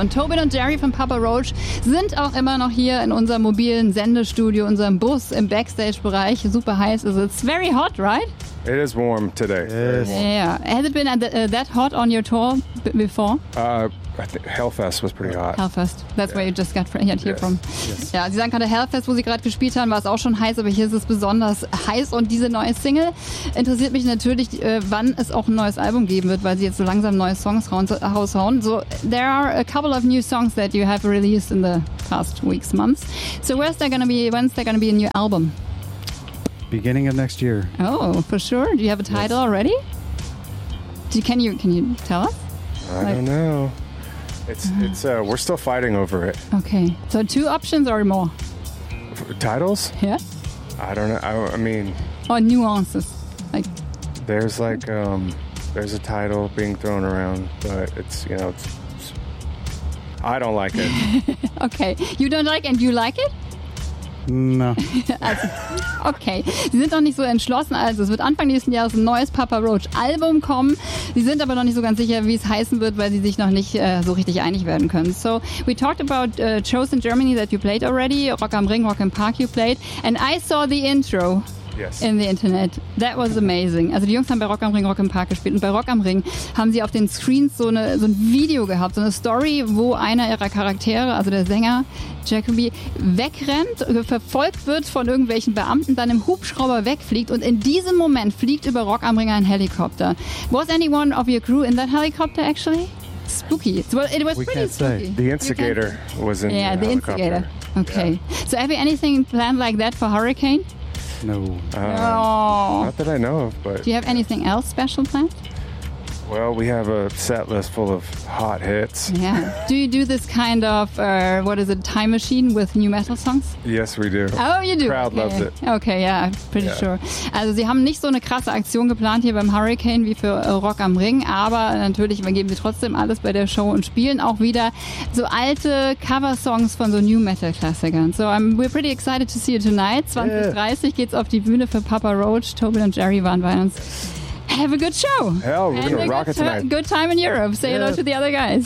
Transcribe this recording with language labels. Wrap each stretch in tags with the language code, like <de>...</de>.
<de>Und Tobin und Jerry von Papa Roach sind auch immer noch hier in unserem mobilen Sendestudio, unserem Bus im Backstage-Bereich. Super heiß ist es.</de> <en>It's very hot, right? It is warm today. Yes. Yeah. Has it been that hot on your tour before? Hellfest was pretty hot. Hellfest. That's where you just got here from. Yes.</en> <de>Ja, Sie sagen gerade Hellfest, wo Sie gerade gespielt haben, war es auch schon heiß, aber hier ist es besonders heiß. Und diese neue Single interessiert mich natürlich, wann es auch ein neues Album geben wird, weil Sie jetzt so langsam neue Songs raushauen.</de> <en>So, there are a couple of new songs that you have released in the past weeks, months. So, when's there going to be a new album? Beginning of next year. Oh, for sure. Do you have a title already? Can you tell us? I don't know. It's we're still fighting over it. Okay. So two options or more? Titles? Yeah. I don't know. I mean. Or nuances, like. There's a title being thrown around, but it's I don't like it. Okay. You don't like it and you like it? No.</en> <de>Also, okay, Sie sind noch nicht so entschlossen. Also es wird Anfang nächsten Jahres ein neues Papa Roach Album kommen. Sie sind aber noch nicht so ganz sicher, wie es heißen wird, weil sie sich noch nicht so richtig einig werden können.</de> <en>So, we talked about shows in Germany that you played already. Rock am Ring, Rock im Park you played. And I saw the intro in the internet. That was amazing.</en> <de>Also die Jungs haben bei Rock am Ring, Rock im Park gespielt. Und bei Rock am Ring haben sie auf den Screens so ein Video gehabt, so eine Story, wo einer ihrer Charaktere, also der Sänger, Jacoby wegrennt, verfolgt wird von irgendwelchen Beamten, dann im Hubschrauber wegfliegt und in diesem Moment fliegt über Rock am Ring ein Helikopter.</de> <en>Was anyone of your crew in that helicopter actually? Spooky. Well, it was we pretty can't spooky. Say. The instigator was in the helicopter. Instigator. Okay. Yeah. So have you anything planned like that for Hurricane? No. Not that I know of, but... Do you have anything else special planned? Well, we have a set list full of hot hits. Yeah. Do you do this kind of, time machine with new metal songs? Yes, we do. Oh, you do. The crowd loves it. Okay, yeah, pretty sure.</en> <de>Also, Sie haben nicht so eine krasse Aktion geplant hier beim Hurricane wie für Rock am Ring, aber natürlich geben wir trotzdem alles bei der Show und spielen auch wieder so alte Cover-Songs von so New Metal-Klassikern.</de> <en>So, we're pretty excited to see you tonight.</en> <de>20:30 geht's auf die Bühne für Papa Roach. Tobin und Jerry waren bei uns.</de> <en>Have a good show. Hell, we're going to rock it tonight. Good time in Europe. Say hello to the other guys.</en>